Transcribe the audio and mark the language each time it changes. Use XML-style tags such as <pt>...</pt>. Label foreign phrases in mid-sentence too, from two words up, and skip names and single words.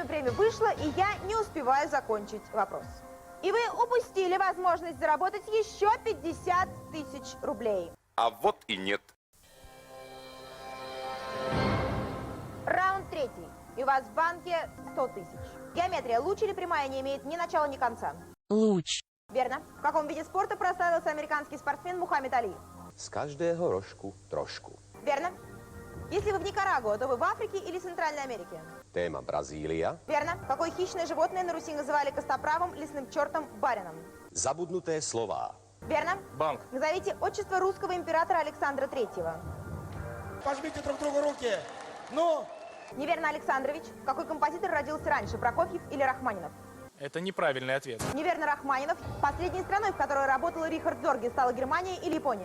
<ru>Время вышло, и я не успеваю закончить вопрос. И вы упустили возможность заработать еще 50 тысяч рублей. А вот и нет. Раунд третий. И у вас в банке 100 тысяч. Геометрия. Луч или прямая не имеет ни начала, ни конца? Луч. Верно. В каком виде спорта прославился американский спортсмен Мухаммед Али?</ru> <sk>Z každého rožku trošku.</sk> <ru>Верно. Если вы в Никарагуа, то вы в Африке или Центральной Америке?</ru> <sk>Téma Brazília.</sk> <ru>Верно. Какое хищное животное на Руси называли костоправом, лесным чертом, барином?</ru> <sk>Zabudnuté slová.</sk> <ru>Верно. Банк. Назовите отчество русского императора Александра Третьего. Пожмите друг другу руки. Ну, Неверно, Александрович. Какой композитор родился раньше, Прокофьев или Рахманинов? Это неправильный ответ. Неверно, Рахманинов. Последней страной, в которой работал Рихард Зорге, стала Германия или Япония?</ru>